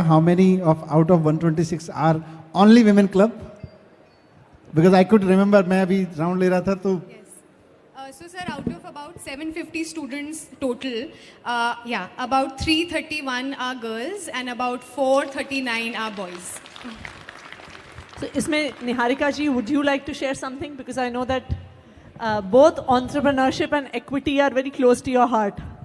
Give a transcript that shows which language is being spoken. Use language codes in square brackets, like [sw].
[en] How many out of 126 are only women club? Because I could remember, [hi] मैं अभी round ले रहा था तो. [en] Yes. So sir, out of about 750 students total, about 331 are girls and about 439 are boys. So इसमें Niharika ji, would you like to share something? Because I know that both entrepreneurship and equity are very close to your heart.